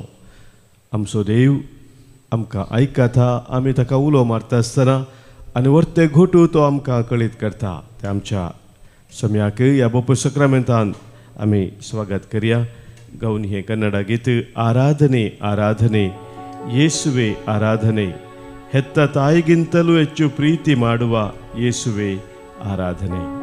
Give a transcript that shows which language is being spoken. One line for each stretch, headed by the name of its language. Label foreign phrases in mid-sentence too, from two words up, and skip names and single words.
Konkani: आमचो देव आमकां आयकता, आमी ताका उलो मारता आसतना आनी वर्ते घोटू तो आमकां कळीत करता. ते आमच्या सम्याक ह्या बोप सक्रामेंतान आमी स्वागत करया. गावन हे कन्नड गीत
Kannada: आराधने आराधನೆ ಯೇಸುವೆ ಆರಾಧನೆ, ಹೆತ್ತ ತಾಯಿಗಿಂತಲೂ ಹೆಚ್ಚು ಪ್ರೀತಿ ಮಾಡುವ ಯೇಸುವೆ ಆರಾಧನೆ.